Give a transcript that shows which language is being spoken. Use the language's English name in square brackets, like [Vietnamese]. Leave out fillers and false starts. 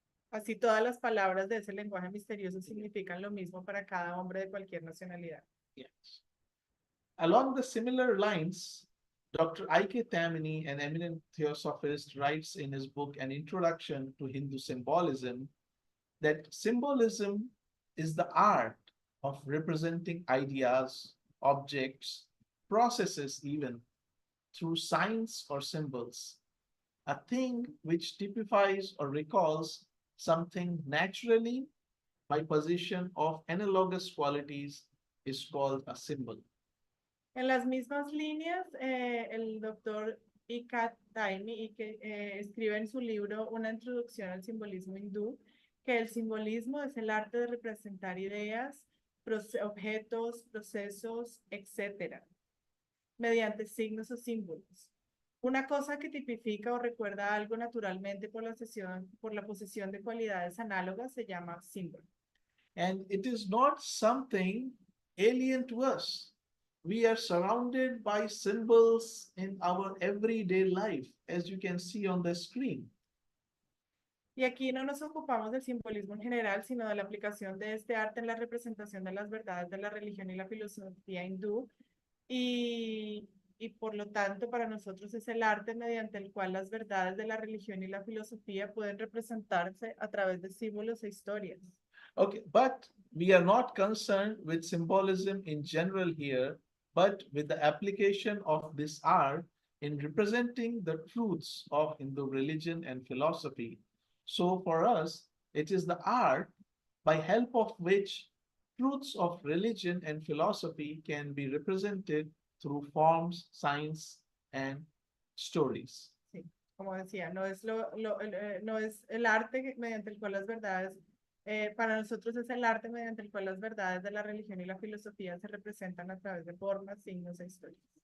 [Spanish] Así todas las palabras de ese lenguaje misterioso significan lo mismo para cada hombre de cualquier nacionalidad. [English] Yes. Along the similar lines, Dr. I.K. Tammany, an eminent theosophist, writes in his book An Introduction to Hindu Symbolism that symbolism is the art of representing ideas, objects, processes even through signs or symbols. A thing which typifies or recalls something naturally by position of analogous qualities is called a symbol. [Spanish] En las mismas líneas, el doctor Ika Taimi escribe en su libro Una introducción al simbolismo hindú, que el simbolismo es el arte de representar ideas, objetos, procesos, etc., mediante signos o símbolos. Una cosa que tipifica o recuerda algo naturalmente por la posesión de cualidades análogas se llama símbolo. [English] And it is not something alien to us. We are surrounded by symbols in our everyday life, as you can see on the screen. [Spanish] Y aquí no nos ocupamos del simbolismo en general, sino de la aplicación de este arte en la representación de las verdades de la religión y la filosofía hindú. Y por lo tanto, para nosotros es el arte mediante el cual las verdades de la religión y la filosofía pueden representarse a través de símbolos e historias. [English] Okay, but we are not concerned with symbolism in general here, but with the application of this art in representing the truths of Hindu religion and philosophy. So for us, it is the art by help of which truths of religion and philosophy can be represented through forms, signs, and stories. [Spanish] Sí, como decía, no es el arte mediante el cual las verdades, para nosotros es el arte mediante el cual las verdades de la religión y la filosofía se representan a través de formas, signos e historias.